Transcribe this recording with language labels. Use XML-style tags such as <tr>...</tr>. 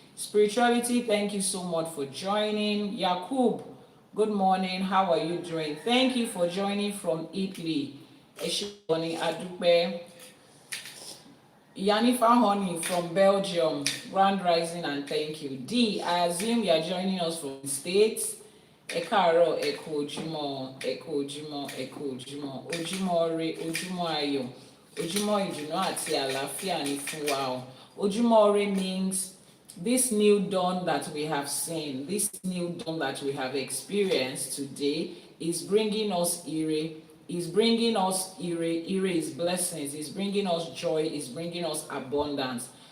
<en>Spirituality, thank you so much for joining. Yakub, good morning, how are you doing? Thank you for joining from Italy. Eshiboni Adupe. Iyanifa honey from Belgium, grand rising and thank you. D, I assume you are joining us from the States.</en> <yo>Ẹ káàárọ̀, Ẹ kú ojúmọ́, Ẹ kú ojúmọ́, Ẹ kú ojúmọ́, ojúmọ́ ire, ojúmọ́ ayọ̀, ojúmọ́ ìdùnnú àti àlàáfíà ní fún wa o.</yo> <en>Ojúmọ́ ire means this new dawn that we have seen, this new dawn that we have experienced today is bringing us ire. Is bringing us ire is blessings, is bringing us joy, is bringing us abundance.</en>